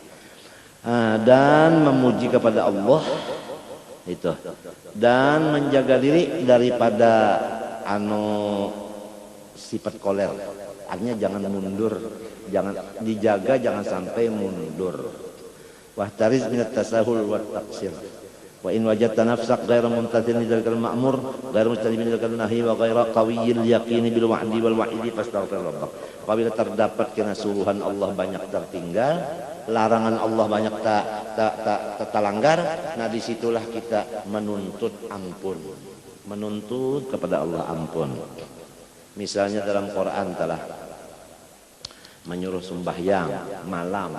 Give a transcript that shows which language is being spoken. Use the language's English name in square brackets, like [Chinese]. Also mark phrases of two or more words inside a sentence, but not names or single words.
[Indonesian] dan memuji kepada Allah itu dan menjaga diri daripada sifat koler. Artinya jangan mundur, jangan dijaga, jangan sampai mundur. [Arabic] واحترز من التساهل والتقصير وإن وجدت نفسك غير ممتثل لذلك المأمور غير مستجيب لذلك النهي وغير قوي اليقين بالوعد والوعيد فاستغفر ربك. [Indonesian] Apabila terdapat kena suruhan Allah banyak tertinggal, larangan Allah banyak tak langgar, nah disitulah kita menuntut ampun. Menuntut kepada Allah ampun. Misalnya dalam Quran telah menyuruh sembahyang malam.